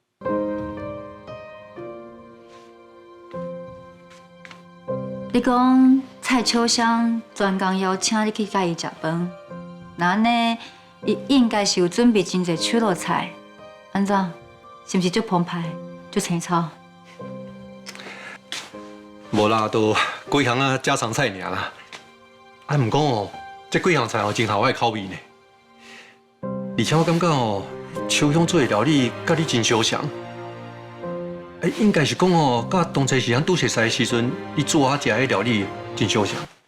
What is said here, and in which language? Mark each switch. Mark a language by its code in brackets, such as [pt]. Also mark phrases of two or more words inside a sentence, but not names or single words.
[nan] 你讲蔡秋香专工邀请你去甲伊食饭，那安尼伊应该是有准备真侪手路菜，安怎？是毋是足澎湃、足青草？无啦，都几项啊家常菜尔啦。啊，毋过哦，这几项菜哦真合我的口味呢。而且我感觉哦，秋香做的料理甲你真相像。应该是讲哦，甲当初是咱拄熟识的时阵，你做啊食的料理真相像。